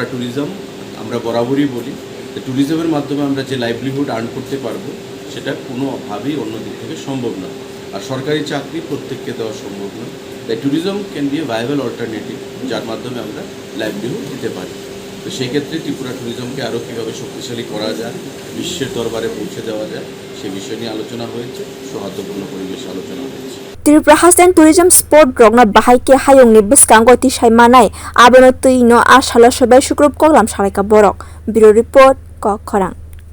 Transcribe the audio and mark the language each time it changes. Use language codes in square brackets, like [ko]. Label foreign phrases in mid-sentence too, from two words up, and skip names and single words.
[bn] ট্যুরিজম আমরা বরাবরই বলি যে ট্যুরিজমের মাধ্যমে আমরা যে [en] livelihood earn [bn] করতে পারবো সেটা কোনোভাবেই অন্য দিক থেকে সম্ভব নয় আর সরকারি চাকরি প্রত্যেককে দেওয়া সম্ভব নয় তাই ট্যুরিজম [en] can be a viable alternative [bn] যার মাধ্যমে আমরা লাইভলিহুড দিতে পারি তো সেই ক্ষেত্রে ত্রিপুরা ট্যুরিজমকে আরও কীভাবে শক্তিশালী করা যায় বিশ্বের দরবারে পৌঁছে দেওয়া যায় সে বিষয় নিয়ে আলোচনা হয়েছে সৌহার্দ্যপূর্ণ পরিবেশে আলোচনা হয়েছে [trp] Tripura hasten [en] tourism sport [trp] rokna bahaike hayong ni bwskango tisai manai abono tui no asalo sabai sukrub koklam salaikha borok bureau report koklam